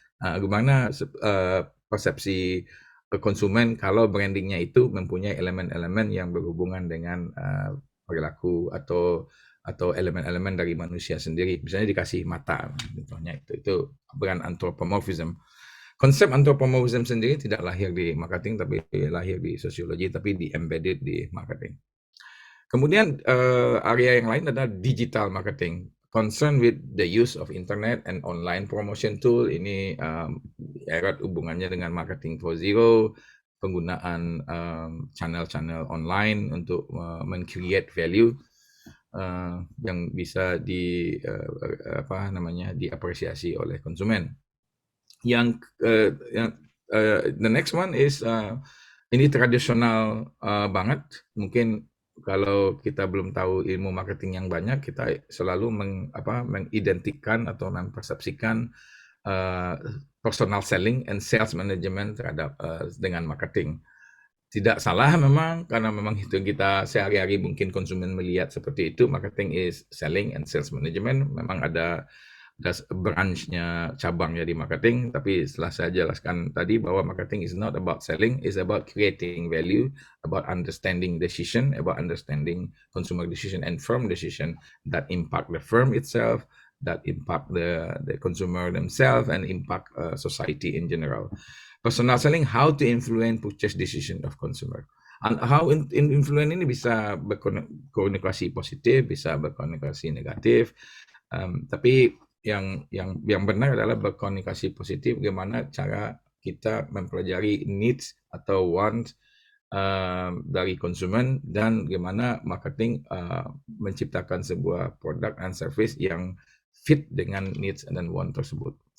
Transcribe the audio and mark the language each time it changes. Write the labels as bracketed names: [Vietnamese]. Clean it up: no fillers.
[Indonesian] Gimana persepsi konsumen kalau brandingnya itu mempunyai elemen-elemen yang berhubungan dengan perilaku atau elemen-elemen dari manusia sendiri. Misalnya dikasih mata, contohnya itu brand anthropomorphism. Konsep anthropomorphism sendiri tidak lahir di marketing, tapi lahir di sosiologi, tapi di-embedded di marketing. Kemudian area yang lain adalah digital marketing. [English] Concern with the use of internet and online promotion tool. [Indonesian] Ini erat hubungannya dengan marketing 4.0, penggunaan channel-channel online untuk men-create value yang bisa diapresiasi oleh konsumen. [English] The next one is [Indonesian] ini tradisional banget, mungkin kalau kita belum tahu ilmu marketing yang banyak, kita selalu mengidentikan atau mempersepsikan personal selling and sales management terhadap dengan marketing. Tidak salah memang, karena memang itu yang kita sehari-hari mungkin konsumen melihat seperti itu. [English] Marketing is selling and sales management. [Indonesian] Memang ada branch-nya, cabangnya di marketing, tapi setelah saya jelaskan tadi bahwa [English] marketing is not about selling, is about creating value, about understanding decision, about understanding consumer decision and firm decision that impact the firm itself, that impact the consumer themselves, and impact society in general. Personal selling, how to influence purchase decision of consumer. And how influence [Indonesian] ini bisa berkomunikasi positif, bisa berkomunikasi negatif, tapi yang benar adalah berkomunikasi positif, bagaimana cara kita mempelajari needs atau want dari konsumen, dan bagaimana marketing menciptakan sebuah produk and service yang fit dengan needs dan want tersebut.